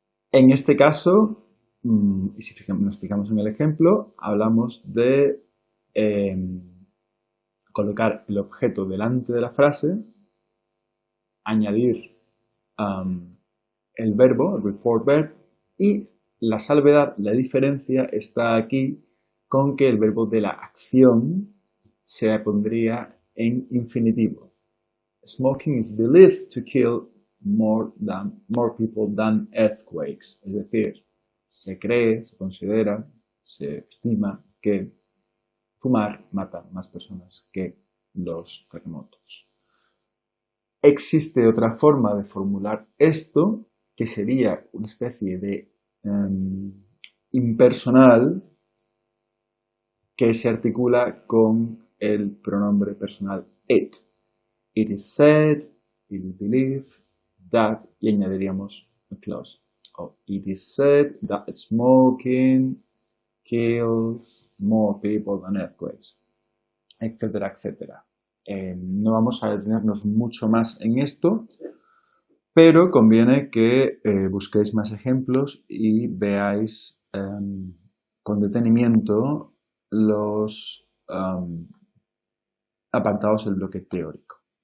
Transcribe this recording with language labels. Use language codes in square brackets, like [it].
[es] En este caso, y si nos fijamos en el ejemplo, hablamos de colocar el objeto delante de la frase, añadir el verbo, el report verb, y la salvedad, la diferencia está aquí con que el verbo de la acción se pondría en infinitivo. [en] Smoking is believed to kill more people than earthquakes. [es] Es decir, se cree, se considera, se estima que fumar mata más personas que los terremotos. Existe otra forma de formular esto, que sería una especie de impersonal que se articula con el pronombre personal it. [en] It is said, it is believed, that, [es] y añadiríamos [en] a clause. O it is said that smoking kills more people than earthquakes, etcétera, etcétera. [es] No vamos a detenernos mucho más en esto, pero conviene que busquéis más ejemplos y veáis con detenimiento los apartados del bloque teórico.